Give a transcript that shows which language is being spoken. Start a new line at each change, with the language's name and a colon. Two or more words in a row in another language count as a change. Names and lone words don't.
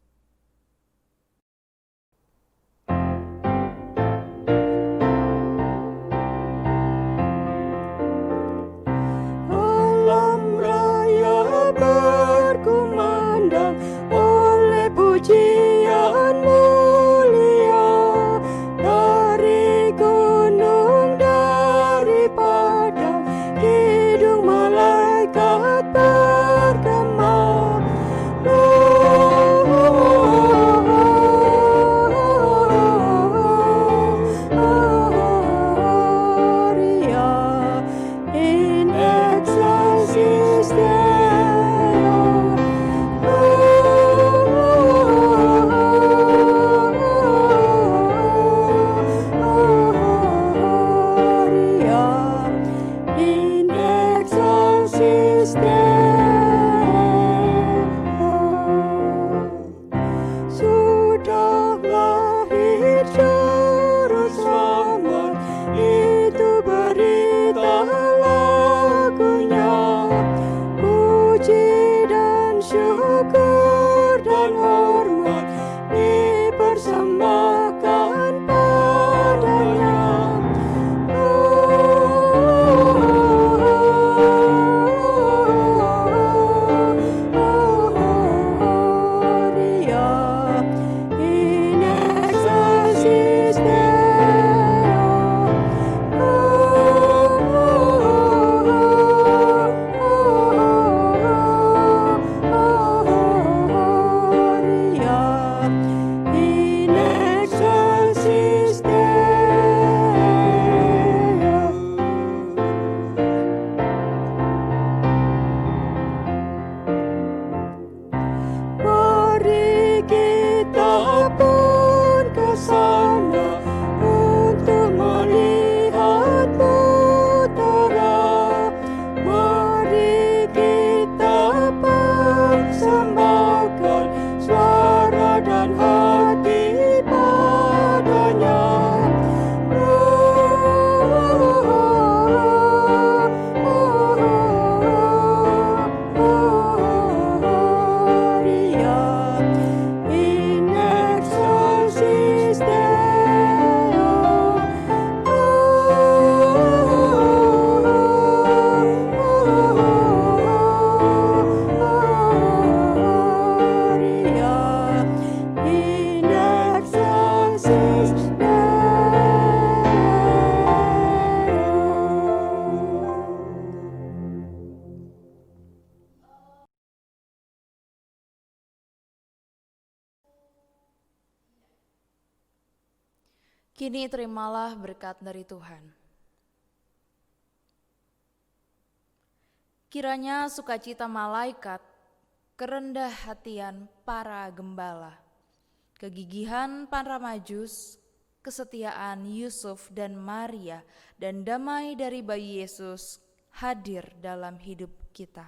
Indonesian: Alam raya berkumandang oleh pujian mulia dari gunung, dari padang, hidung malaikat bergema.
Latin: Gloria in excelsis Deo. Gloria in excelsis Deo.
Indonesian: Sudah lahir juru selamat, itu berita lagunya. Puji dan syukur dan hormat dipersembahkan padanya.
Latin: Gloria in excelsis Deo. Gloria in excelsis Deo.
Indonesian: Mari kita pun ke sana untuk melihat mutiara. Mari kita persembahkan suara dan hati padanya.
Latin: Gloria in excelsis Deo. Gloria in excelsis Deo.
Indonesian: Kini terimalah berkat dari Tuhan. Kiranya sukacita malaikat, kerendah hatian para gembala, kegigihan para majus, kesetiaan Yusuf dan Maria, dan damai dari bayi Yesus hadir dalam hidup kita.